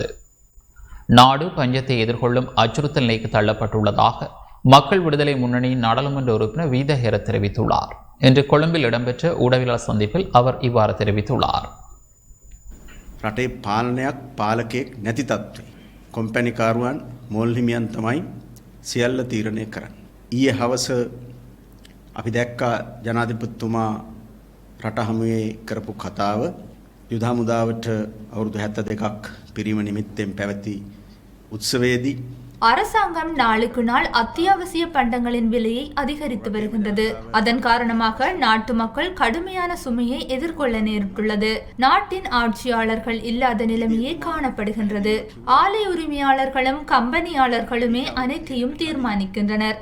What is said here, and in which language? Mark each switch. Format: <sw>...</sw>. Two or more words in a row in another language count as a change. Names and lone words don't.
<ta>நாடு பஞ்சத்தை எதிர்கொள்ளும் அச்சுறுத்தல் நிலைக்கு தள்ளப்பட்டுள்ளதாக மக்கள் விடுதலை முன்னணியின் நாடாளுமன்ற உறுப்பினர் வீதஹேர தெரிவித்துள்ளார். இன்று கொழும்பில் இடம்பெற்ற ஊடகவியலாளர் சந்திப்பில் அவர் இவ்வாறு தெரிவித்துள்ளார்.</ta> <si>රටේ පාලනයක් පාලකයෙක් නැති තත්ත්වය. කොම්පැනිකාරුවන් මෝල් හිමියන් තමයි සියල්ල තීරණය කරන්නේ. ඊයේ හවස අපි දැක්කා ජනාධිපතිතුමා රට හමුවේ කරපු කතාව යුද හමුදාවට අවුරුදු 72ක් පිරීම නිමිත්තෙන් පැවති උත්සවයේදී</si> <ta>அரசாங்கம் நாளுக்கு நாள் அத்தியாவசிய பண்டங்களின் விலையை அதிகரித்து வருகின்றது. அதன் காரணமாக நாட்டு மக்கள் கடுமையான சுமையை எதிர்கொள்ள நேரிட்டுள்ளது. நாட்டின் ஆட்சியாளர்கள் இல்லாத நிலைமையே காணப்படுகின்றது. ஆலை உரிமையாளர்களும் கம்பெனியாளர்களுமே அனைத்தையும் தீர்மானிக்கின்றனர்.</ta>